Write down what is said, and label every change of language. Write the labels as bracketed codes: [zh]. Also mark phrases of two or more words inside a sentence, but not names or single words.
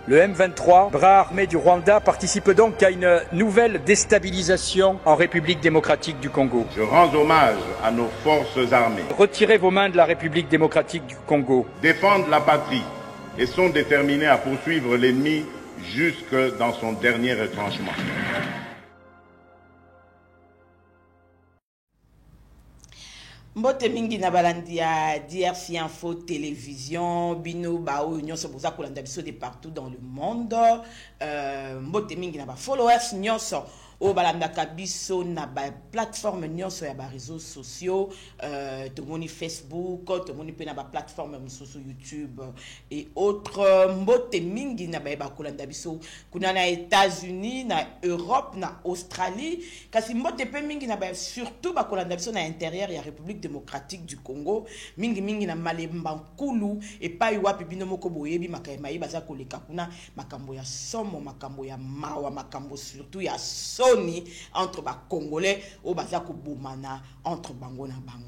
[fr] Le M23, bras armé du Rwanda, participe donc à une nouvelle déstabilisation en République démocratique du Congo. Je rends hommage à nos forces armées. Retirez vos mains de la République démocratique du Congo. Défendent la patrie et sont déterminés à poursuivre l'ennemi jusque dans son dernier retranchement. [ln] Mbote mingi na balandi ya DRC Info Télévision, bino bao nyonso boza kolanda biso [fr] de partout dans le monde. [ln] Mbote mingi na ba followers nyonso o balanda kabiso na ba plateforme nyonso ya ba [fr] réseaux sociaux, [ln] tomoni Facebook, tomoni pe na ba plateforme mususu YouTube [fr] et autres. [ln] Mbote mingi na ba kolanda biso kuna na États-Unis, na Europe, na Australie, kasi mbote pe mingi na ba surtout ba kolanda biso na intérieur ya République démocratique du Congo, mingi na Malemba Nkulu et pa wapi bino moko boyebi makayema baza koleka kuna makambo ya somo, makambo ya mawa, makambo surtout ya entre ba Congolais au baza ko bomana entre bango na bango.